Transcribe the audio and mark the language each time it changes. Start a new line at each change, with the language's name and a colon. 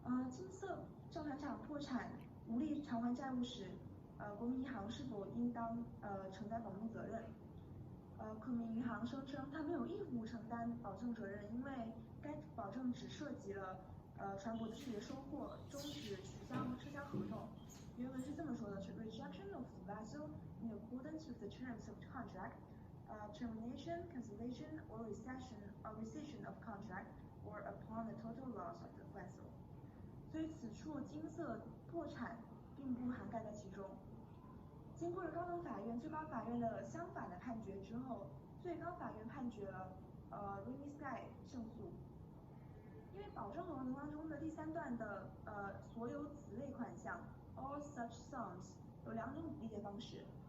Chinese: 金色造船厂破产无力偿还债务时，国民银行是否应当承担保证责任？国民银行声称它没有义务承担保证责任，因为该保证只涉及了船舶的拒绝收货、终止、取消和撤销合同。原文是这么说的：是
English: rejection of the vessel in accordance with the terms of contract, termination, cancellation, or rescission of contract, or upon the total loss of the vessel。
Chinese: 所以此处金色破产并不涵盖在其中。经过了高等法院、最高法院的相反的判决之后，最高法院判决了remedies 胜诉。因为保证合同当中的第3段的所有此类款项
English: all such sums
Chinese: 有2种理解方式。